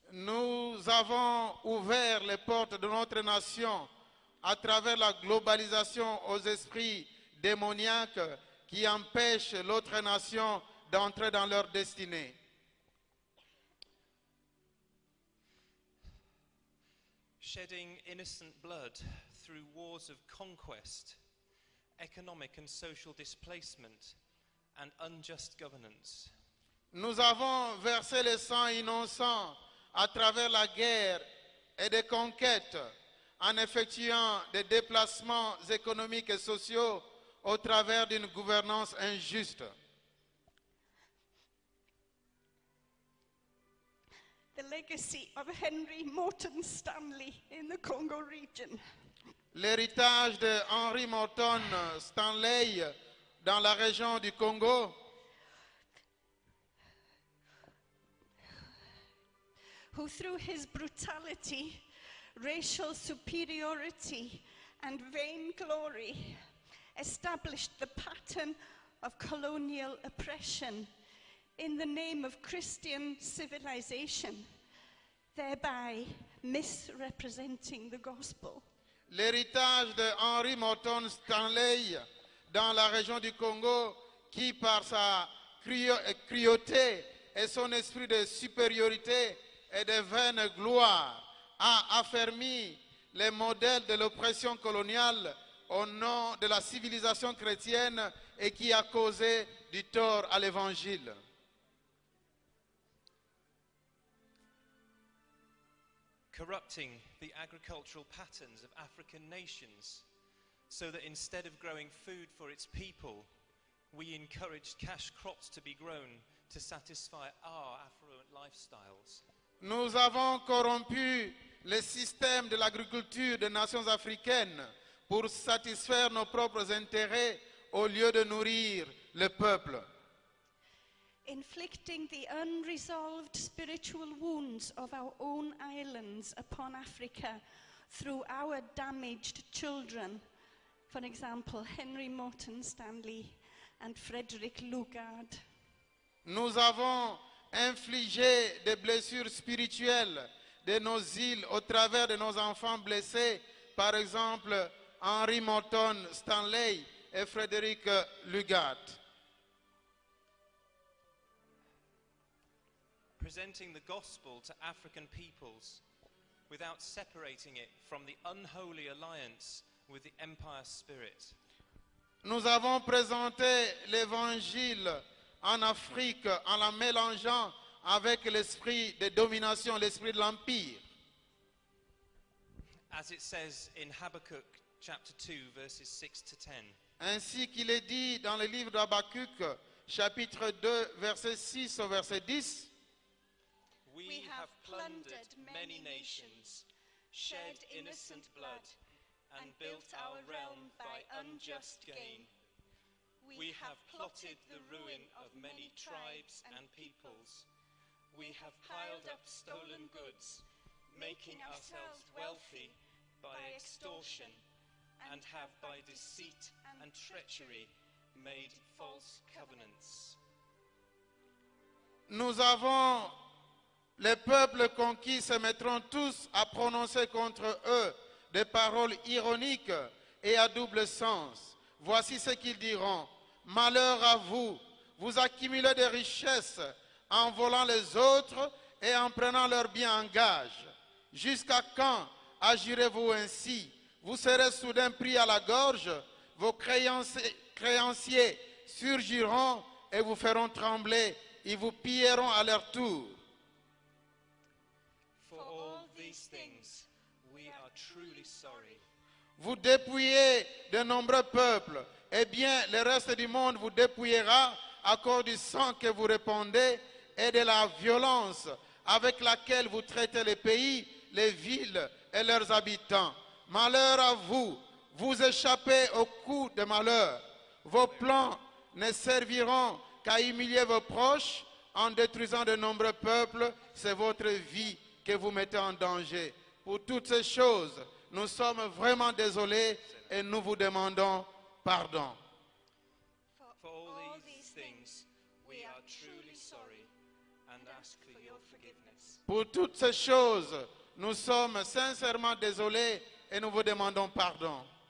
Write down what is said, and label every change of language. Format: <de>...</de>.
<fr>Nous avons ouvert les portes de notre nation à travers la globalisation aux esprits démoniaques qui empêchent l'autre nation d'entrer dans leur destinée.</fr> <en>Shedding innocent blood through wars of conquest, economic and social displacement, and unjust governance.</en> <fr>Nous avons versé le sang innocent à travers la guerre et des conquêtes en effectuant des déplacements économiques et sociaux au travers d'une gouvernance injuste.</fr> <en>The legacy of Henry Morton Stanley in the Congo region.</en> <fr>L'héritage de Henry Morton Stanley dans la région du Congo,</fr> <en>who through his brutality, racial superiority, and vainglory established the pattern of colonial oppression in the name of Christian civilization, thereby misrepresenting the gospel.</en> <fr>L'héritage de Henry Morton Stanley dans la région du Congo, qui par sa cruauté et son esprit de supériorité et de vaine gloire a affermi les modèles de l'oppression coloniale au nom de la civilisation chrétienne et qui a causé du tort à l'évangile.</fr> <en>Corrupting the agricultural patterns of African nations, so that instead of growing food for its people, we encouraged cash crops to be grown to satisfy our affluent lifestyles.</en> <fr>Nous avons corrompu le système de l'agriculture des nations africaines pour satisfaire nos propres intérêts au lieu de nourrir le peuple.</fr> <en>Inflicting the unresolved spiritual wounds of our own islands upon Africa through our damaged children. For example, Henry Morton Stanley and Frederick Lugard.</en> <fr>Nous avons infligé des blessures spirituelles de nos îles au travers de nos enfants blessés, par exemple Henry Morton Stanley et Frederick Lugard.</fr> <en>Presenting the gospel to African peoples without separating it from the unholy alliance with the empire spirit.</en> <fr>Nous avons présenté l'évangile en Afrique en la mélangeant avec l'esprit de domination, l'esprit de l'empire.</fr> <en>As it says in Habakkuk chapter 2 verses 6 to 10.</en> <fr>Ainsi qu'il est dit dans le livre d'Habakkuk, chapitre 2, verset 6 au verset 10.</fr> <en>We have plundered many nations, shed innocent blood, and built our realm by unjust gain. We have plotted the ruin of many tribes and peoples. We have piled up stolen goods, making ourselves wealthy by extortion, and have by deceit and treachery made false covenants.</en> <fr>Nous avons, les peuples conquis se mettront tous à prononcer contre eux des paroles ironiques et à double sens. Voici ce qu'ils diront. Malheur à vous, vous accumulez des richesses en volant les autres et en prenant leurs biens en gage. Jusqu'à quand agirez-vous ainsi? Vous serez soudain pris à la gorge, vos créanciers surgiront et vous feront trembler, ils vous pilleront à leur tour.</fr> <en>For all these things, we are truly sorry.</en> <fr>Vous dépouillez de nombreux peuples, eh bien le reste du monde vous dépouillera à cause du sang que vous répandez et de la violence avec laquelle vous traitez les pays, les villes et leurs habitants. Malheur à vous, vous échappez au coup de malheur. Vos plans ne serviront qu'à humilier vos proches en détruisant de nombreux peuples. C'est votre vie que vous mettez en danger. Pour toutes ces choses, nous sommes vraiment désolés et nous vous demandons pardon.</fr> <en>For all these things, we are truly sorry and ask for your forgiveness.</en> <fr>Pour toutes ces choses, nous sommes sincèrement désolés et nous vous demandons pardon.</fr>